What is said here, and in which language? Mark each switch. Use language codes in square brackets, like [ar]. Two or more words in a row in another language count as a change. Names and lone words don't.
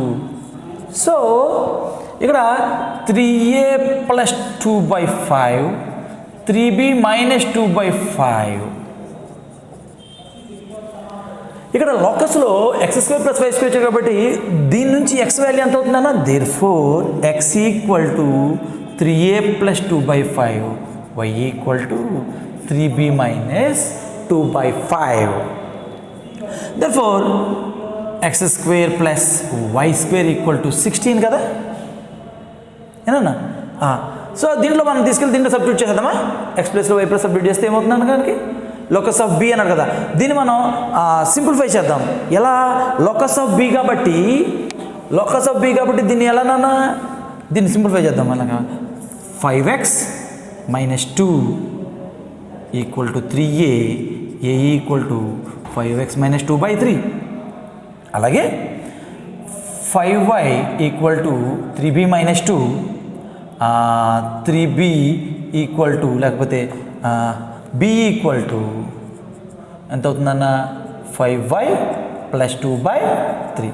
[te] సో ఇక్కడ 3a + 2/5, 3b - 2/5. ఇక్కడ లోకస్లో x² + y² వచ్చాయి కాబట్టి దీని నుంచి x వాల్యూ ఎంత అవుతుందన్న, దేర్ఫోర్ x = 3a + 2/5, y = 3b - 2/5. దేర్ఫోర్ x² + y² = 16 కదా. ఏనన్నా? సో దీంట్లో మనం తీసుకెళ్ళి దీంట్లో సబ్స్టిట్యూట్ చేద్దామా. x + y + సబ్స్టిట్యూట్ చేస్తే ఏమవుతుందన్న, దానికి [en] locus of B [te] అన్నారు కదా. దీన్ని మనం సింప్లిఫై చేద్దాం. ఎలా? [en] locus of B [te] కాబట్టి దీన్ని ఎలానన్నా, దీన్ని సింప్లిఫై చేద్దాం. అలాగా 5x - 2 = 3a, a = 5x - 2/3. అలాగే 5y = 3b - 2, 3b = లేకపోతే b [en] equal to [te] ఎంత అవుతుందన్న 5y ప్లస్ 2/3.